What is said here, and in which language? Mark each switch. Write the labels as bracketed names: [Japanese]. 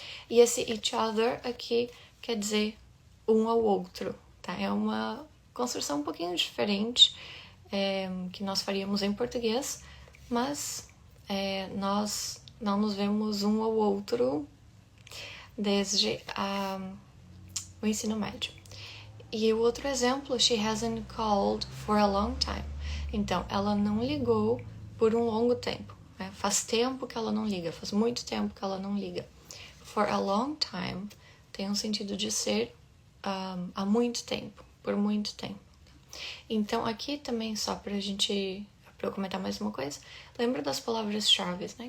[Portuguese] E esse each other aqui quer dizer um ao outro, tá? É uma construção um pouquinho diferente que nós faríamos em português, mas nós não nos vemos um ao outro desde o ensino médio. E o outro exemplo, [English] she hasn't called for a long time. [Portuguese] Então, ela não ligou por um longo tempo. Né? Faz tempo que ela não liga, faz muito tempo que ela não liga. [English] For a long time [Portuguese] tem um sentido de ser há muito tempo, por muito tempo. Então, aqui também, só para eu comentar mais uma coisa, lembra das palavras-chave, né?